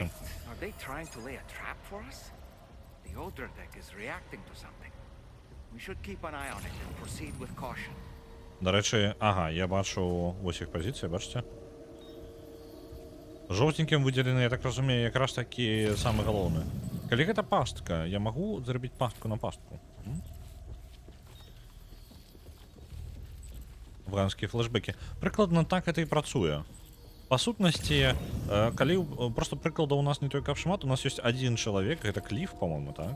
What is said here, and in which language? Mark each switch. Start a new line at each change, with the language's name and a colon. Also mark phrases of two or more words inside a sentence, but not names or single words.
English: Wait, are they trying to lay a trap for us? The Odra deck is reacting to something. We should keep an eye on it and proceed with caution.
Ukrainian: До речі, ага, я бачу ось їх позиції, бачите? Жовтеньким виділені, я так розумію, якраз такі саме головне.
Belarusian: Калі гэта пастка, я магу зрабіць пастку на пастку? Афганскія флешбекі. Прыкладна так гэта і працуе. Па сутнасці, калі просто прыклада у нас не той капшмат, у нас ёсць адзін чалавек, гэта Кліф, по-моему, так?